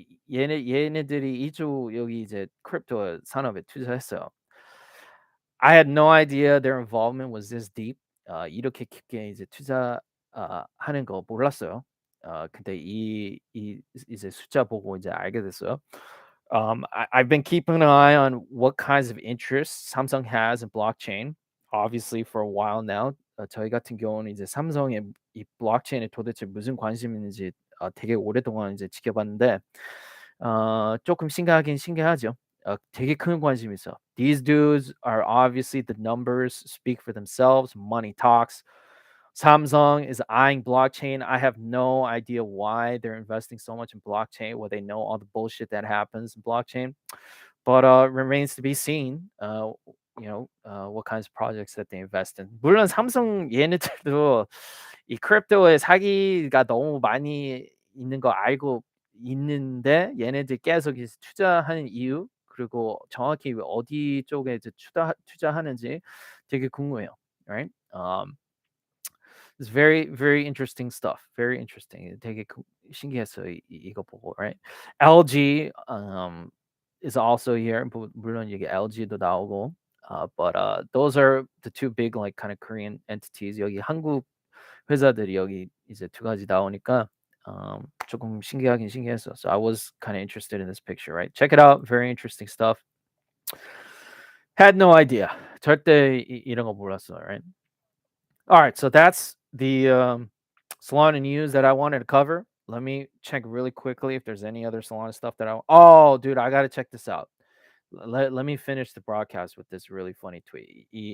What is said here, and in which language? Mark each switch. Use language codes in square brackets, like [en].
[ko] 얘네들이 2조 여기 이제 크립토 산업에 투자했어요. [en] I had no idea their involvement was this deep. [ko] 이렇게 깊게 이제 하는 거 몰랐어요. 근데 이제 숫자 보고 이제 알게 됐어요. [en] I've been keeping an eye on what kinds of interests Samsung has in blockchain, obviously for a while now. [ko] 저희 같은 경우는 이제 삼성의 이 블록체인에 도대체 무슨 관심이 있는지 되게 오랫동안 이제 지켜봤는데 조금 신기하죠. 되게 큰 관심이 있어. [en] These dudes are obviously the numbers speak for themselves. Money talks. Samsung is eyeing blockchain. I have no idea why they're investing so much in blockchain, where they know all the bullshit that happens in blockchain. But remains to be seen. What kinds of projects that they invest in. [ko] 물론 삼성 얘네들도 이 크립토에 사기가 너무 많이 있는 거 알고 있는데 얘네들 계속 이제 투자하는 이유 그리고 정확히 어디 쪽에 이제 투자하는지 되게 궁금해요. [en] Right? It's very very interesting stuff. Very interesting. [ko] 되게 신기했어요. 이거 보고, [en] right? LG is also here. [ko] 물론 이게 LG도 나오고. [en] But those are the two big like kind of Korean entities. [ko] 여기 한국 회사들이 여기 이제 두 가지 나오니까 조금 신기하긴 신기했어. [en] So I was kind of interested in this picture, right? Check it out. Very interesting stuff. Had no idea. [ko] 절대 이런 거 몰랐어, [en] right? All right, so that's the Solana news that I wanted to cover. Let me check really quickly if there's any other Solana stuff that Oh, dude, I gotta check this out. Let me finish the broadcast with this really funny tweet.